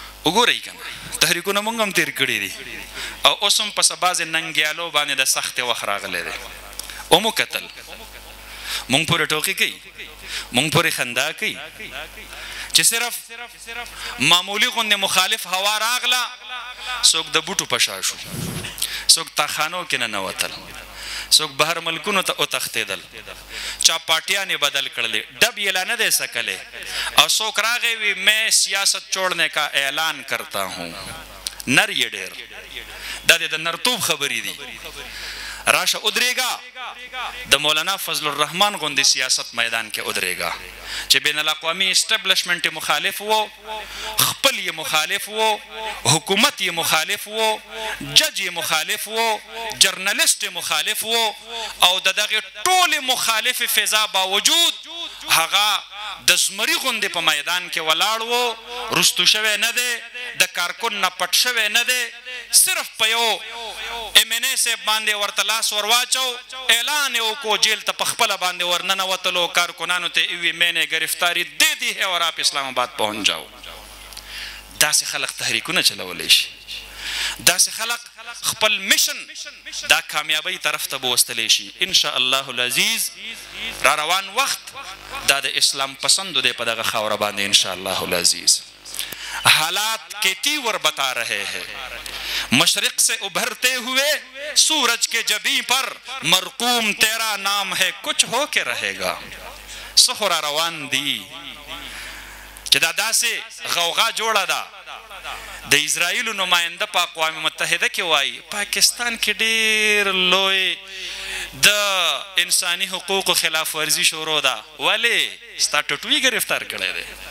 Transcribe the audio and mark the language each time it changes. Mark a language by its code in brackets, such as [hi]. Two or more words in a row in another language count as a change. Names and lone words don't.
[ps] وګورئ کنه تحریکونه مونږ هم تیر کړي دي او اوس هم په بعضې ننګیالو باندې د سختې وخت راغلی دی ومو کتل مونږ پورې ټوکې کوي مونږ پورې خندا کوي چې صرف معمولی غوندې مخالف هوا راغله څوک د بوټو په شا شو څوک تاخانو کې ننوتل څوک بهر ملکونو ته وتښتېدل چا پارټیانې بدل کړلې ډب یې لا نه دی سکلی او څوک راغی وي [ur] میں سیاست چھوڑنے کا اعلان کرتا ہوں [ps] نر یې ډېر دا د نرتوب خبرې دي راشه ادریگا د مولانا فضل الرحمن غوندې سیاست میدان کې ادریگا چې بین الاقوامی اسټبلشمنٹ مخالف وو خپل یې مخالف وو حکومت یې مخالف وو جج یې مخالف وو جرنلسټ یې مخالف وو او د دغې ټولې مخالف فضا باوجود هغه د زمري غوندې په میدان کې ولاړ وو رستو شوی نه دی د کارکن نه پټ شوی نه دی صرف په یو MNA صاحب باندې ورته لاس ورواچو اعلان یې وکړو جیل ته په خپله باندې ورننوتلو کارکنانو ته یې وویل [ur] میں نے گرفتاری دے دی ہے اور آپ اسلام آباد پہنچ جاؤ [ps] داسې خلق تحریکونه چلولی شي داسې خلق خپل مشن دا کامیابی طرف ته بوستلی شي [ar] انشاء الله العزیز [ps] را روان وخت دا د اسلام پسندو دی په دغه خاوره باندې [ar] انشاء الله العزیز [ps] حالات [ur] کیتی ور بتا رہے ہیں مشرق سے ابھرتے ہوئے سورج کے جبیں پر مرقوم تیرا نام ہے کچھ ہو کے رہے گا [ps] سخورا روان دی چې دا داسې غوغا جوړه ده د اسرائیلو نماینده په اقوام متحده کې وایي پاکستان کې ډېر لوی د انساني حقوقو خلاف ورزي شروع ده ولې ستا ټټوي گرفتار کړی دی